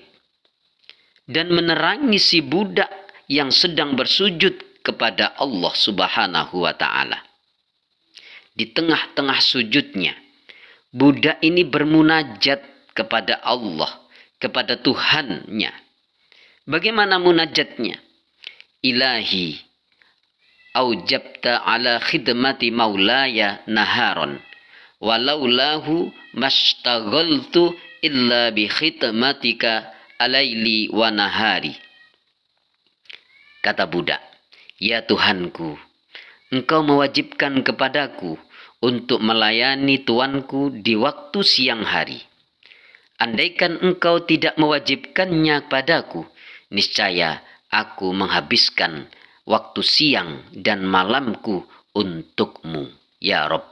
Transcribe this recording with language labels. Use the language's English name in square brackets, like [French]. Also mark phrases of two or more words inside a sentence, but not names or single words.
[Indonesian] Dan menerangi si budak yang sedang bersujud kepada Allah [Arabic] سبحانه وتعالى. [Indonesian] Di tengah-tengah sujudnya, budak ini bermunajat kepada Allah, kepada Tuhannya. Bagaimana munajatnya? Ilahi, [Arabic] أوجبت علي خدمة مولاي نهارا ولولاه لاشتغلت إلا بخدمتك الليل والنهار. [Indonesian] Kata budak, ya Tuhanku, Engkau mewajibkan kepadaku untuk melayani tuanku di waktu siang hari. Andaikan Engkau tidak mewajibkannya padaku, niscaya aku menghabiskan waktu siang dan malamku untukmu, [Arabic] يا رب.